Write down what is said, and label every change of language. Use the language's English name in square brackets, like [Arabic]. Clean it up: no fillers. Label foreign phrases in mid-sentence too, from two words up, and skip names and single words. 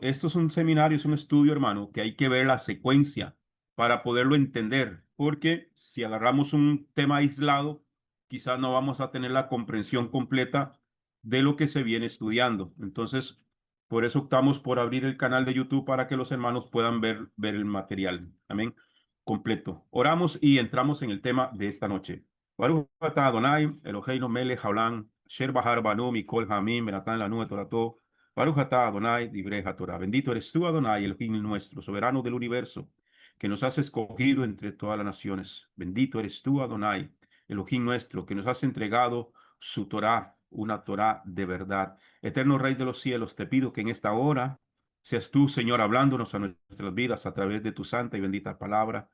[Spanish] Esto es un seminario, es un estudio, hermano, que hay que ver la secuencia para poderlo entender, porque si agarramos un tema aislado, quizás no vamos a tener la comprensión completa de lo que se viene estudiando. Entonces, por eso optamos por abrir el canal de YouTube para que los hermanos puedan ver el material. Amén. Completo. Oramos y entramos en el tema de esta noche. [Hebrew] ברוך אתה אדני, אלהינו מלך העולם, אשר בחר בנו מכל העמים, ונתן לנו את תורתו. ברוך אתה אדני, דברי תורה. [Spanish] Bendito eres tú, Adonai, Elohim nuestro, soberano del universo, que nos has escogido entre todas las naciones. Bendito eres tú, Adonai, Elohim nuestro, que nos has entregado su Torah, una Torah de verdad. Eterno Rey de los cielos, te pido que en esta hora seas tú, Señor, hablándonos a nuestras vidas a través de tu santa y bendita palabra.